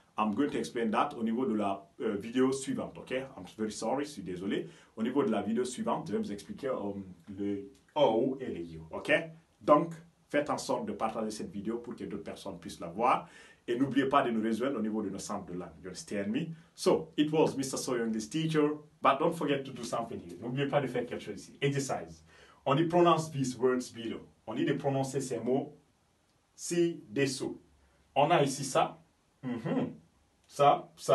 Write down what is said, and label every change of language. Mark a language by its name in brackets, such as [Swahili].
[English] I'm going to explain that [French] au niveau de la vidéo suivante, ok? [English] I'm very sorry, [French] je suis désolé. Au niveau de la vidéo suivante, je vais vous expliquer le O et le U, ok? Donc, faites en sorte de partager cette vidéo pour que d'autres personnes puissent la voir. Et n'oubliez pas de nous rejoindre au niveau de nos centres de langue. [English] You understand me? So, it was Mr. Soyo English teacher, but don't forget to do something here. [French] N'oubliez pas de faire quelque chose ici. Exercise. On dit [English] pronounce these words below. [French] On dit de prononcer ces mots ci-dessous. On a ici ça. Ça.